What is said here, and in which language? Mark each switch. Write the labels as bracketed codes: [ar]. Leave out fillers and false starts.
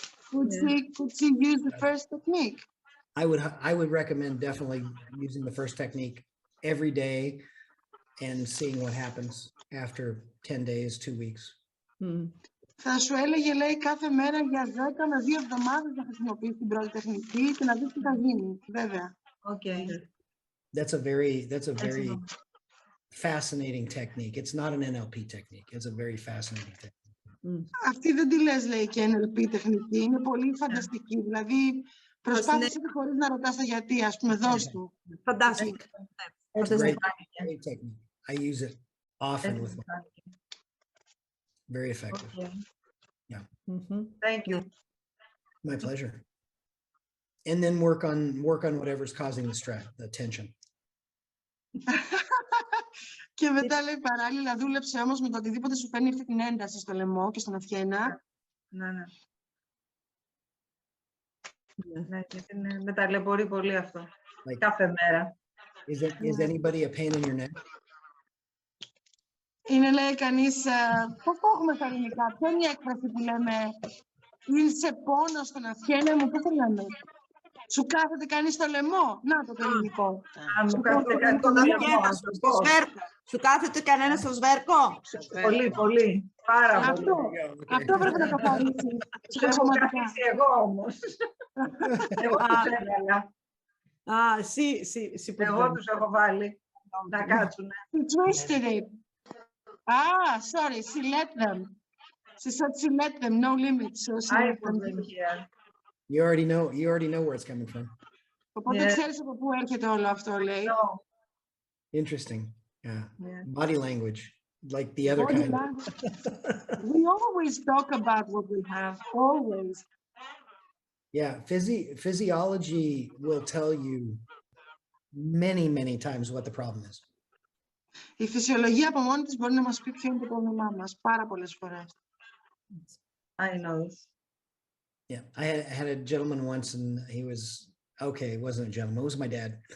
[en] Could she use the first technique? I would recommend definitely using the first technique every day and seeing what happens after 10 days, 2 weeks. [el] Θα σου έλεγε, λέει, κάθε μέρα για 10 με 2 εβδομάδες να χρησιμοποιείς την πρώτη τεχνική και να δεις τι θα γίνει, βέβαια. [en] Okay. That's a very fascinating technique. It's not an NLP technique. It's a very fascinating technique. Αυτή δεν τη λες, λέει, και NLP τεχνική. Είναι πολύ φανταστική. [el] Δηλαδή, προσπάθησε χωρίς να ρωτάς τα γιατί, ας πούμε, δώσ' του. [en] Fantastic. Great technique. I use it often with my very effective. Okay. Yeah. Thank you. My pleasure. And then work on whatever's causing the stress, the tension. [el] Και μετά, λέει, παράλληλα δούλεψε όμως με το οτιδήποτε σου φέρνει αυτή την ένταση στο λαιμό και στον αυχένα. Ναι. Με ταλαιπωρεί πολύ αυτό. Κάθε μέρα. [en] Is anybody a pain in your neck? [el] Είναι, λέει κανείς, πώς το έχουμε στα ελληνικά, ποια είναι η έκφραση που λέμε, είσαι πόνο στον αυχένα μου, πώς το λέμε? Σου κάθεται κανείς στο λαιμό. Να το ελληνικό. Αν μου κάθεται κάτι στο Μαριέτα, λαιμό, στο σβέρκο. Σου κάθεται κανένα στο σβέρκο? πολύ, πολύ. Πάρα πολύ. Αυτό πρέπει να καθαρίσει. Τους έχω καθίσει εγώ όμως. Εγώ τους έβαλα. Α, εσύ που Εγώ τους έχω βάλει να κάτσουνε. [en] She twisted it. Ah, sorry, she let them. She said she let them, no limits. So she I let them. put them here. You already know where it's coming from. [el] Οπότε [en] Yeah. [el] ξέρεις από πού έρχεται όλο αυτό, λέει. [en] No. Interesting. Yeah. Yeah. Body language, like the other Body kind. language. We always talk about what we have, always. Yeah, physiology will tell you many times what the problem is. [el] Η φυσιολογία από μόνη της μπορεί να μας πει ποιο είναι το πρόβλημά μας πάρα πολλές φορές. [en] I know this. Yeah, I had a gentleman once, and he was okay. It wasn't a gentleman; it was my dad.